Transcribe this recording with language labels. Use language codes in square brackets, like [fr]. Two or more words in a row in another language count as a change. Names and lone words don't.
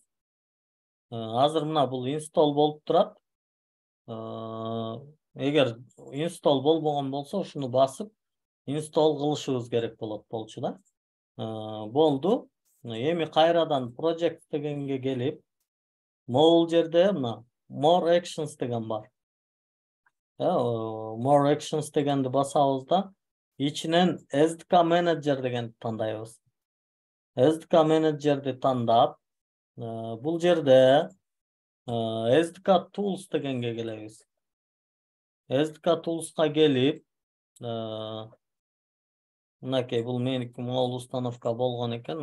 [ky] Азыр мына бул install болуп турат. Эгер install болбогон болсо, ушуну басып install кылышыбыз керек болчу да. Болду. Эми кайрадан project дегенге келип, могул жерде мына [en] more actions [ky] деген бар. [en] More actions [ky] дегенди басабыз да, ичинен SDK Manager дегенди тандайбыз. SDK Manager'ди тандап, бул жерде SDK Tools дегенге келебиз. SDK Tools'ка келип, мынакей бул меники могул установка болгон экен.